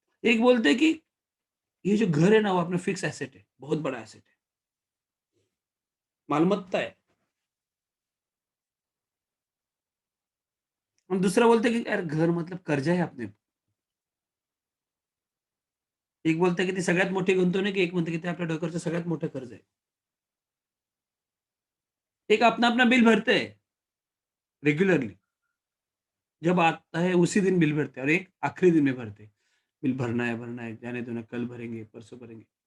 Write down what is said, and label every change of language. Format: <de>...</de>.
<hi>एक बोलते हैं कि ये जो घर है ना, वो अपना फिक्स एसेट है, बहुत बड़ा एसेट है, मालमत्ता है। हम दूसरा बोलते हैं कि यार घर मतलब कर्जा है अपने। एक बोलते</hi> <mr>की ती सगळ्यात मोठी गुंतवणूक आहे, एक म्हणते की ते आपल्या डोक्यावरचं सगळ्यात मोठं कर्ज आहे.</mr> <hi>एक अपना-अपना बिल भरते हैं रेग्युलरली. जब आता है उसी दिन बिल भरते हैं और एक आखिरी दिन में भरते हैं. बिल भरना है, जाने दो ना, कल भरेंगे, परसों भरेंगे.</hi>